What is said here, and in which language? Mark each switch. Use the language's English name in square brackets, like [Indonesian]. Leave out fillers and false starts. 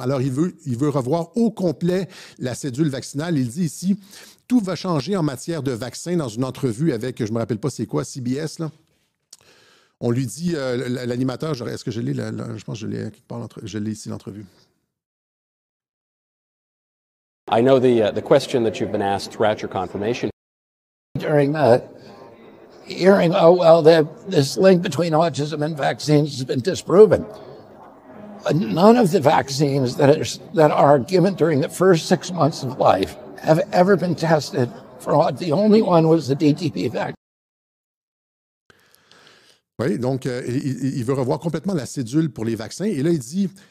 [French] Alors, il veut revoir au complet la cédule vaccinale. Il dit ici, tout va changer en matière de vaccins dans une entrevue avec, je ne me rappelle pas c'est quoi, CBS, là. On lui dit, l'animateur, est-ce que je l'ai? Je pense que je l'ai quelque part, je l'ai ici, l'entrevue. [English] I know the question that you've been asked throughout your confirmation. During the hearing, this link between autism and vaccines has been disproven. None of the vaccines that are given during the first 6 months of life have ever been tested for autism. The only one was the DTP vaccine. [French] Oui, donc il veut revoir complètement la cédule pour les vaccins. Et là, il dit...